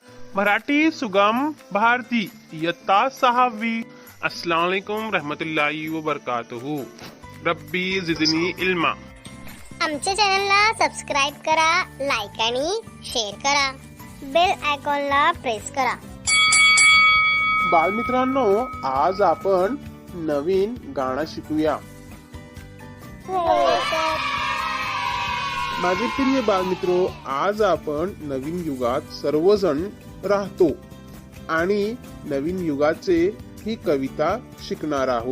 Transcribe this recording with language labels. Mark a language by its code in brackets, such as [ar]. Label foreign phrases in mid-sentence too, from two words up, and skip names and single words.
[mr] मराठी सुगम भारती इयत्ता 6वी। [ar] السلام عليكم رحمة الله و بركاته. رب زدني علما. [mr] आमच्या चॅनलला सबस्क्राईब करा, लाईक आणि शेअर करा, बेल आयकॉनला प्रेस करा। बालमित्रांनो, आज आपण नवीन गाणं शिकूया। माझे प्रिय बालमित्रो, आज आपण नवीन युगात सर्वजण राहतो आणि नवीन युगाचे ही कविता शिकणार आहोत।